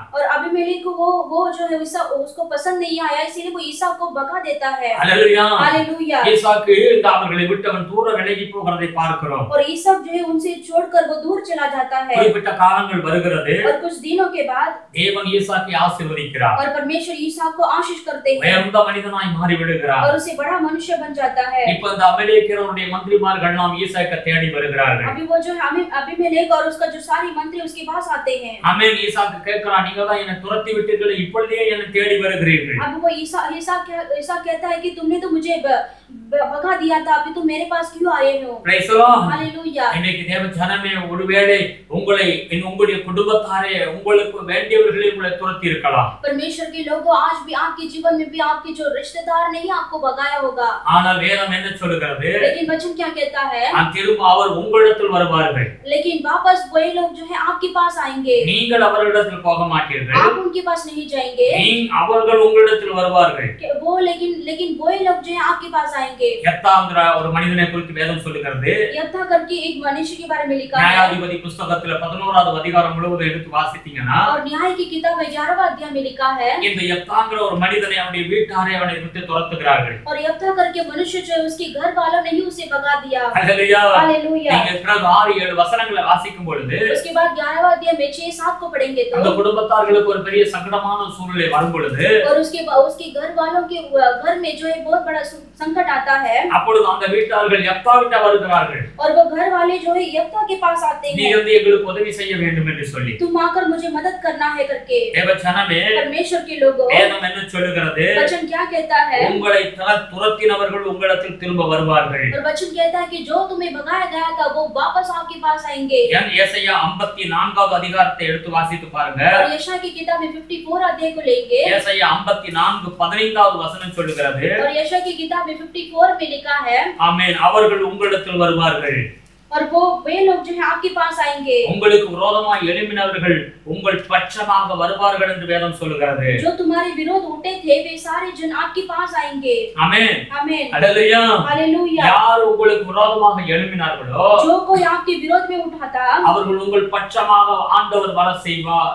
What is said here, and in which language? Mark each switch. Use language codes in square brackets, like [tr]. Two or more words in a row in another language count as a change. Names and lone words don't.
[hi] और अबीमेलेक को वो जो है उसको पसंद नहीं आया, इसीलिए वो ईसा को भगा देता है. हालेलुया. हालेलुया. [ta] ஈசாக்கு இந்த அவர்களை விட்டவன் தூர விலகி போகிறதை பார்க்கிறோம். [hi] और ईसा जो है उनसे छोड़कर वो दूर चला जाता है. [ta] குறிப்பிட்ட காலங்கள் வருகிறது. [hi] और कुछ दिनों के बाद [ta] தேவன் ஈசாக்கை ஆசீர்வதிக்கிறார். [hi] और परमेश्वर ईसा को आशीष करते हैं. [ta] உயர்ந்த மனிதனாய் மாறி விடுகிறார். [hi] और उसे बड़ा मनुष्य बन जाता है. [ta] இப்போ இந்த அமலேக்கியருடைய மந்திரிமார்கள் நாம் ஈசாக்கை தேடி வருகிறார்கள். [hi] अभी वो जो है अबीमेलेक और उसका जो सारी मंत्री उसके पास आते हैं. [ta] ஆமென். ஈசாக்கு கேட்கிறான், நீங்க தான் என்னை துரத்தி விட்டீர்கள், இப்பொழுதே என்னை தேடி வருகிறீர்கள். [hi] अब वो ईसा कहता है कि तुमने तो मुझे भगा दिया था, अभी तुम मेरे पास क्यों आए हो? [en] Praise the Lord. [hi] हालेलुया. [ta] இன்னைக்கு தேவ ஜனமே, ஒருவேளை உங்களுடைய குடும்பத்தாரே உங்களுக்கு வேண்டியவர்களே உங்களை துரத்தி இருக்கலாம். [hi] परमेश्वर के लोगों, आज भी आपके जीवन में भी आपके जो रिश्तेदार नहीं आपको भगाया होगा. [ta] ஆனால் வேதம் என்ன சொல்கிறது? [hi] लेकिन वचन क्या कहता है? [ta] திரும்ப அவர் உங்களிடத்தில் வருவார்கள். [hi] लेकिन वापस वही लोग जो है आपके पास आएंगे. [ta] நீங்கள் அவர்களிடத்தில் போக மாட்டீர்கள். [hi] आप उनके पास नहीं जाएंगे. [ta] அவர்கள் உங்களிடத்தில் வருவார்கள். [hi] वो लेकिन वही लोग जो है आपके पास आएंगे. [ta] யெப்தாங்கிற ஒரு மனிதனை குறித்து வேதம் சொல்லுகிறது. [hi] यफ्ता करके एक मनुष्य के बारे में लिखा है. [ta] நியாயாதிபதி புத்தகத்துல 11வது அதிகாரம் முழுவதும் எடுத்து வாசித்தீங்கன்னா, [hi] और न्याय की किताब 11वां अध्याय में लिखा है. [ta] இந்த யெப்தாங்கிற ஒரு மனிதனை அவருடைய வீட்டாரே அவனை விட்டு துரத்துகிறார்கள். [hi] और यफ्ता करके मनुष्य जो है उसके घर वालों ने ही उसे भगा दिया. हालेलुया. हालेलुया. [ta] நீங்க பிறகு 6-7 வசனங்களை வாசிக்கும் பொழுது [hi] उसके बाद 11वां अध्याय में 6-7 को पढ़ेंगे तो [ta] அந்த குடும்பத்தார்களுக்கு ஒரு பெரிய சங்கடமான சூழ்நிலை வரும் பொழுது, [hi] और उसके घर वालों के घर में जो है बहुत बड़ा संकट आता है. [ta] அப்பொழுது அந்த வீட்டார்கள் யெப்தாவிட்ட வருகிறார்கள். [hi] और वो घर वाले जो है यफ्ता के पास आते [ta] நீ [hi] हैं. [ta] வந்து எங்களுக்கு உதவி செய்ய வேண்டும் என்று சொல்லி. [hi] तुम आकर मुझे मदद करना है करके. [ta] தேவ ஜனமே, [hi] परमेश्वर के लोगों, [ta] வேதம் என்ன சொல்லுகிறது? [hi] वचन क्या कहता है? [ta] உங்களை துரத்தினவர்கள் உங்களிடத்தில் திரும்ப வருவார்கள். [hi] और वचन कहता है कि जो तुम्हें भगाया गया था वो वापस आपके पास आएंगे. [ta] ஏசாயா 54வது அதிகாரத்தை எடுத்து வாசித்து பாருங்க. [hi] और यशाया की किताब में 54 अध्याय को लेंगे. [ta] ஏசாயா 54:15வது வசனம் சொல்லுகிறது. [hi] और यशाया की किताब में 54 में लिखा है. [ta] ஆமென். அவர்கள் உங்களிடத்தில் வருவார்கள். [hi] और वे लोग जो है आपके पास आएंगे. [ta] உங்களுக்கு விரோதமாய் எழும்பினவர்கள் உங்கள் பட்சமாக வருவார்கள் என்று வேதம் சொல்லுகிறது. [hi] जो तुम्हारे विरोध उठे थे वे सारे जन आपके पास आएंगे. [ta] ஆமென். [hi] आमेन. हालेलुया. हालेलुया. [ta] யார் உங்களுக்கு விரோதமாக எழும்பினார்களோ [hi] जो कोई आपके विरोध में उठाता [ta] அவர்கள் உங்கள் பட்சமாக ஆண்டவர் வர செய்வார்.